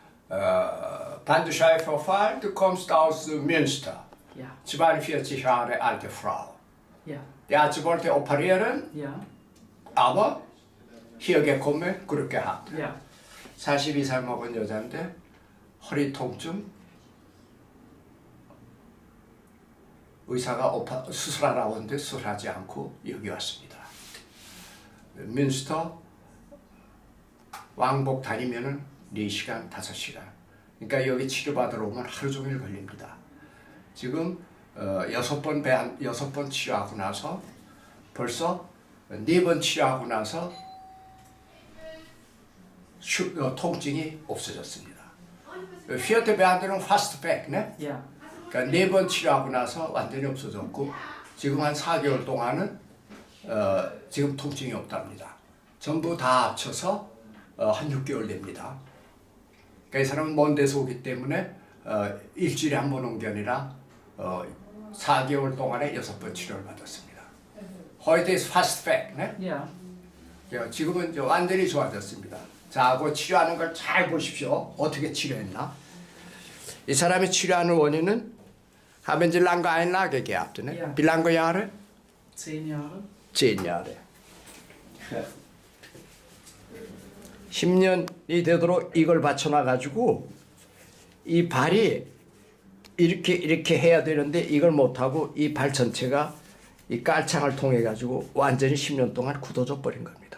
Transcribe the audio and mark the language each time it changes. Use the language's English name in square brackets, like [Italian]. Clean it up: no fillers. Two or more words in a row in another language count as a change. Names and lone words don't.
[German] Bandscheibenvorfall, du kommst aus Münster. Ja. 42 Jahre alte Frau. Ja. Der Arzt wollte operieren, Ja. aber hier gekommen, 그렇게 gehabt. Ja. [Korean] 42살 먹은 여자인데 허리 통증, 의사가 수술하라고 하는데 수술하지 않고 여기 왔습니다. 뮌스터 왕복 다니면은 4시간, 5시간. 그러니까 여기 치료받으러 오면 하루 종일 걸립니다. 지금 6번 치료하고 나서 벌써 4번 치료하고 나서 통증이 없어졌습니다. [German] Vierte Behandlung fast weg, ne? Ja. [Korean] 그러니까 4번 치료하고 나서 완전히 없어졌고 지금 한 4개월 동안은 지금 통증이 없답니다. 전부 다 합쳐서 한 6개월 됩니다. 그러니까 이 사람은 먼 데서 오기 때문에 일주일에 한 번 온 게 아니라 4개월 동안에 6번 치료를 받았습니다. [German] Heute ist fast weg, ne? Ja. [Korean] 지금은 이제 완전히 좋아졌습니다. 자, 그 치료하는 걸 잘 보십시오. 어떻게 치료했나? 이 사람이 치료하는 원인은 [German] haben Sie lange Einlage gehabt, ne? Ja. Wie lange Jahre? 10 Jahre. 10 Jahre. [Korean] 10년이 되도록 이걸 받쳐놔가지고 이 발이 이렇게 해야 되는데 이걸 못하고 이 발 전체가 이 깔창을 통해 가지고 완전히 10년 동안 굳어져 버린 겁니다.